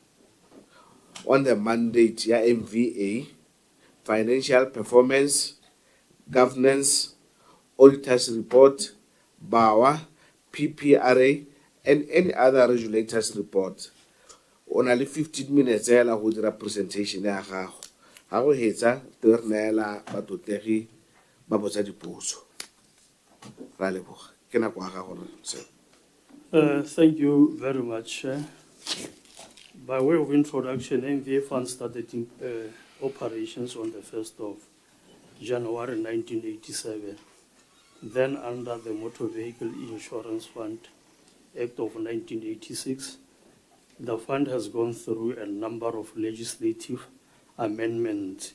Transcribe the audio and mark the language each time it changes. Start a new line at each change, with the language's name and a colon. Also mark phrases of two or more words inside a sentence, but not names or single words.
English: On the mandate, ya MVA, financial performance, governance, auditor's report, BAWA, PPRA, and any other regulators report. Only 15 minutes
Tswana: ela go dira presentation ya gago. Ha go hetsa te re neela batotegi ba botsa dipotso. Ra leboga. Ke nako ya gago re.
English: Thank you very much. By way of introduction, MVA Fund started operations on the 1st of January 1987. Then under the Motor Vehicle Insurance Fund Act of 1986, the fund has gone through a number of legislative amendments.